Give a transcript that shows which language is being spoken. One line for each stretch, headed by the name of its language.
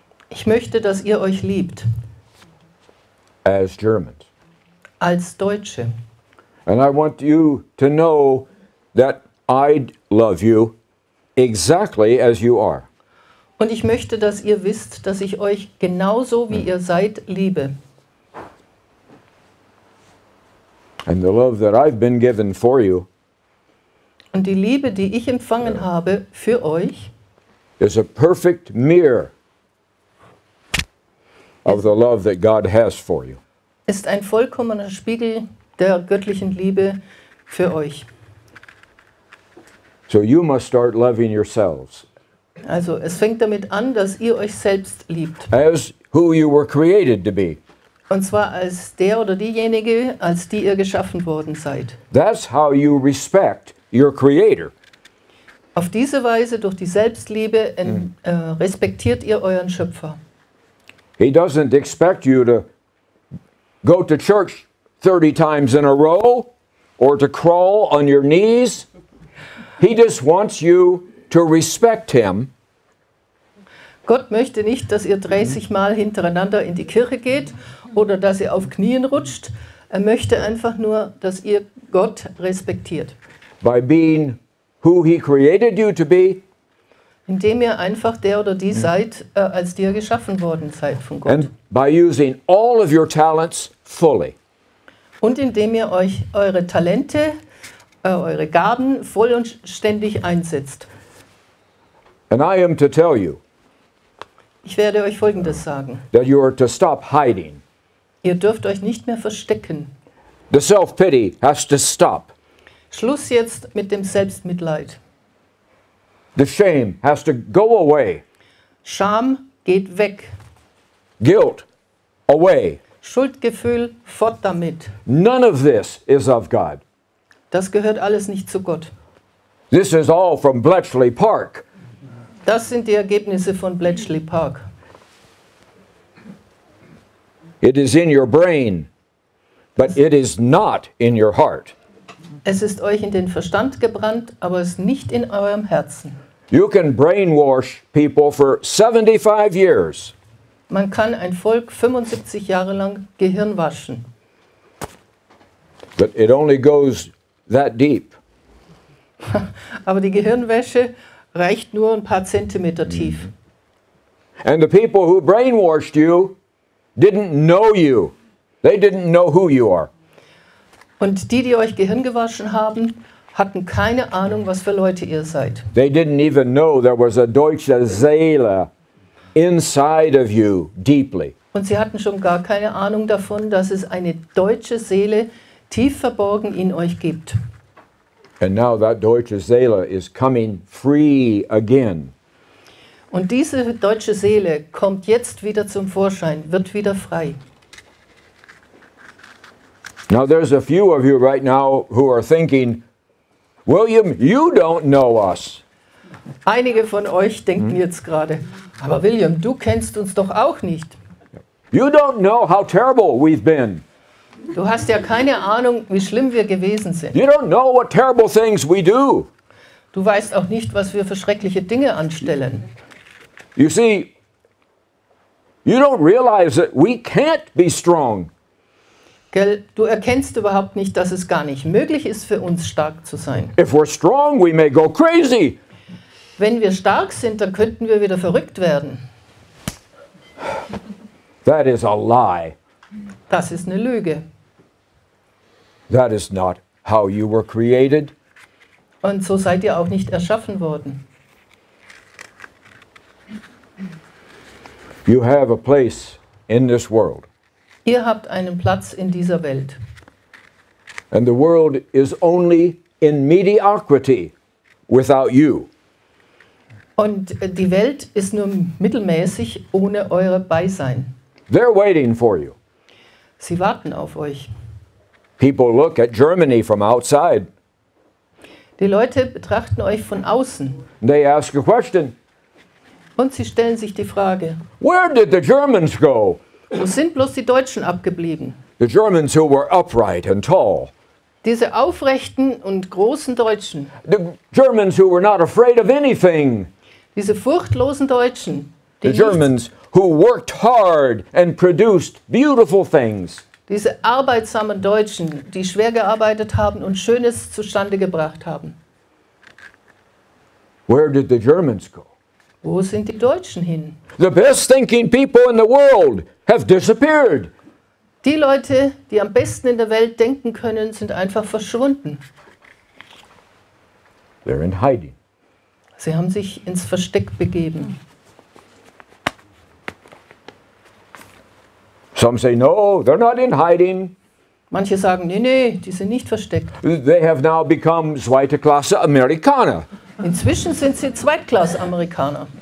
German: Ich möchte, dass ihr euch liebt
English: as Germans.
German: als Deutsche.
English: And I want you to know that I love you exactly as you are.
German: Und ich möchte, dass ihr wisst, dass ich euch genauso wie ihr seid liebe.
English: And the love that I've been given for you
German: Und die Liebe, die ich empfangen habe für euch,
English: is a perfect mirror of the love that God has for you.
German: ist ein vollkommener Spiegel der göttlichen Liebe für euch.
English: So you must start loving yourselves
German: Also es fängt damit an, dass ihr euch selbst liebt.
English: as who you were created to be.
German: Und zwar als der oder diejenige, als die ihr geschaffen worden seid.
English: That's how you respect your Creator.
German: Auf diese Weise, durch die Selbstliebe, respektiert ihr euren Schöpfer.
English: He doesn't expect you to go to church 30 times in a row or to crawl on your knees. He just wants you to respect Him
German: Gott möchte nicht, dass ihr 30 Mal hintereinander in die Kirche geht oder dass ihr auf Knien rutscht. Er möchte einfach nur, dass ihr Gott respektiert.
English: by being who He created you to be
German: Indem ihr einfach der oder die seid, als die ihr geschaffen worden seid von Gott.
English: and by using all of your talents fully.
German: Und indem ihr euch eure Talente, eure Gaben vollständig einsetzt.
English: And I am to tell you
German: Ich werde euch Folgendes sagen.
English: that you are to stop hiding.
German: Ihr dürft euch nicht mehr verstecken.
English: The self-pity has to stop.
German: Schluss jetzt mit dem Selbstmitleid.
English: The shame has to go away.
German: Scham geht weg.
English: Guilt, away.
German: Schuldgefühl, fort damit.
English: None of this is of God.
German: Das gehört alles nicht zu Gott.
English: This is all from Bletchley Park.
German: Das sind die Ergebnisse von Bletchley Park.
English: It is in your brain, but it is not in your heart.
German: Es ist euch in den Verstand gebrannt, aber es ist nicht in eurem Herzen.
English: You can brainwash people for 75 years.
German: Man kann ein Volk 75 Jahre lang Gehirn waschen.
English: But it only goes that deep.
German: Aber die Gehirnwäsche reicht nur ein paar Zentimeter tief.
English: And the people who brainwashed you didn't know you. They didn't know who you are.
German: Und die, die euch Gehirn gewaschen haben, hatten keine Ahnung, was für Leute ihr seid.
English: They didn't even know there was a
German: deutsche Seele
English: inside of you deeply.
German: Und sie hatten schon gar keine Ahnung davon, dass es eine deutsche Seele tief verborgen in euch gibt.
English: And now that
German: deutsche Seele
English: is coming free again.
German: Und diese deutsche Seele kommt jetzt wieder zum Vorschein, wird wieder frei.
English: Now there's a few of you right now who are thinking, William, you don't know us.
German: Einige von euch denken jetzt gerade, aber William, du kennst uns doch auch nicht.
English: You don't know how terrible we've been.
German: Du hast ja keine Ahnung, wie schlimm wir gewesen sind.
English: You don't know what terrible things we do.
German: Du weißt auch nicht, was wir für schreckliche Dinge anstellen.
English: You see, you don't realize that we can't be strong.
German: Gell? Du erkennst überhaupt nicht, dass es gar nicht möglich ist, für uns stark zu sein.
English: If we're strong, we may go crazy.
German: Wenn wir stark sind, dann könnten wir wieder verrückt werden.
English: That is a lie.
German: Das ist eine Lüge.
English: That is not how you were created.
German: Und so seid ihr auch nicht erschaffen worden.
English: You have a place in this world.
German: Ihr habt einen Platz in dieser Welt.
English: And the world is only in mediocrity without you.
German: Und die Welt ist nur mittelmäßig ohne euer Beisein.
English: They're waiting for you.
German: Sie warten auf euch.
English: People look at Germany from outside.
German: Die Leute betrachten euch von außen
English: They ask a question.
German: und sie stellen sich die Frage,
English: Where did the Germans go?
German: wo sind bloß die Deutschen abgeblieben?
English: The Germans who were upright and tall.
German: Diese aufrechten und großen Deutschen,
English: The Germans who were not afraid of anything.
German: diese furchtlosen Deutschen,
English: The
German: die
English: Germans who worked hard and produced beautiful things.
German: diese arbeitsamen Deutschen, die schwer gearbeitet haben und Schönes zustande gebracht haben.
English: Where did the Germans go?
German: Wo sind die Deutschen hin?
English: The best thinking people in the world have disappeared.
German: Die Leute, die am besten in der Welt denken können, sind einfach verschwunden.
English: They're in hiding.
German: Sie haben sich ins Versteck begeben.
English: Some say, no, they're not in hiding.
German: Manche sagen, nee, nee, die sind nicht versteckt.
English: They have now become
German: zweite Klasse Amerikaner. Inzwischen sind sie Zweitklass-Amerikaner.